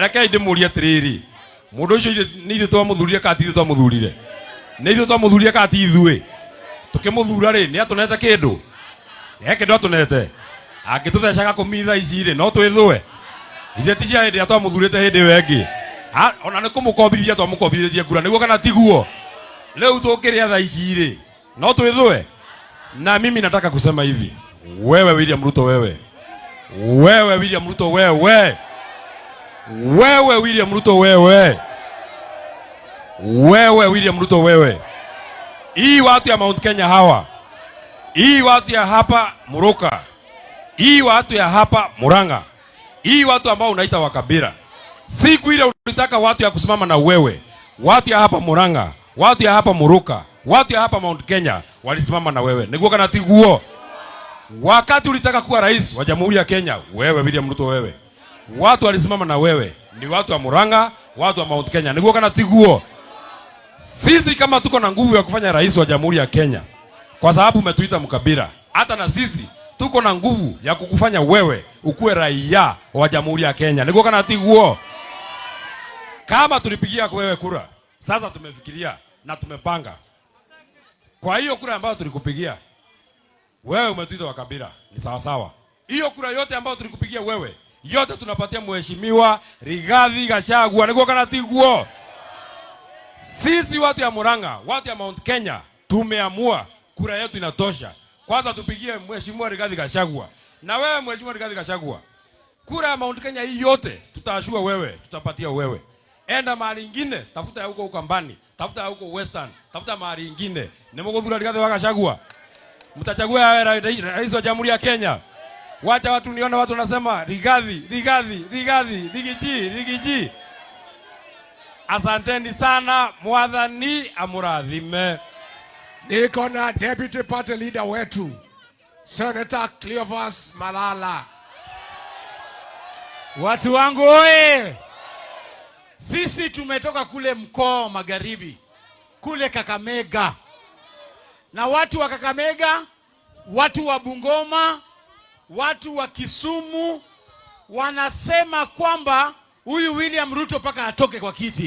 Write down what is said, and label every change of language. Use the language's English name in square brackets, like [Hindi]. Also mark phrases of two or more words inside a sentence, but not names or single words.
[Kikuyu] rekai ndimurie atiriri mundu ucio ni ithu twamuthurire ka ti ithu twamuthurire ni ithu twamuthurire ka ti ithui tukimuthura ri ni atunete kindu ni kindu atunete angituthecaga kumitha ici ri no twithwe ithe ti cia hindi twamuthurite hindi wengi ona ni kumukombithia twamukombithie kura niguo kana tiguo leo tukiria thaa ici ri no twithwe. [Swahili] Na mimi nataka kusema hivi, wewe William Ruto, wewe William Ruto, wewe William Ruto, wewe William Ruto, wewe, hii watu ya Mount Kenya hawa, hii watu ya hapa Muruka, hii watu ya hapa Muranga, hii watu ambao unaita Wakabira, siku ile ulitaka watu ya kusimama na wewe, watu ya hapa Muranga, watu ya hapa Muruka, watu ya hapa Mount Kenya walisimama na wewe. [Kikuyu] Niguo kana tiguo? [Swahili] Wakati ulitaka kuwa rais wa Jamhuri ya Kenya, wewe William Ruto, wewe, watu walisimama na wewe ni watu wa Muranga, watu wa Mount Kenya. [Kikuyu] Niguo kana tiguo? [Swahili] Sisi kama tuko na nguvu ya kufanya rais wa Jamhuri ya Kenya, kwa sababu umetuita mkabila, hata na sisi tuko na nguvu ya kukufanya wewe ukuwe raia wa Jamhuri ya Kenya. [Kikuyu] Niguo kana tiguo? [Swahili] Kama tulipigia wewe kura, sasa tumefikiria na tumepanga. Kwa hiyo kura ambayo tulikupigia wewe, umetuita wa kabila, ni sawa sawa. Hiyo kura yote ambayo tulikupigia wewe, yote tunapatia mheshimiwa Rigathi Gachagua. Niguo kana tiguo? Sisi watu ya Muranga, watu ya Mount Kenya tumeamua kura yetu inatosha. Kwanza tupigie mheshimiwa Rigathi Gachagua. Na wewe mheshimiwa Rigathi Gachagua, kura ya Mount Kenya hii yote tutaashua wewe, tutapatia wewe. Enda mahali ingine, tafuta ya huko Ukambani, tafuta ya huko Western, tafuta mahali ingine. Nimuguthura Rigathi Gachagua. Mtachagua rais wa Jamhuri ya Kenya. Wacha watu niona watu wanasema Rigiji. Asanteni sana, [Kikuyu] mwathani amurathime. [Swahili] Niko na [English] deputy party leader [Swahili] wetu Senator Cleophas Malala. Watu wangu oye, sisi tumetoka kule mkoa wa Magharibi, kule Kakamega, na watu wa Kakamega, watu wa Bungoma, watu wa Kisumu wanasema kwamba huyu William Ruto paka atoke kwa kiti.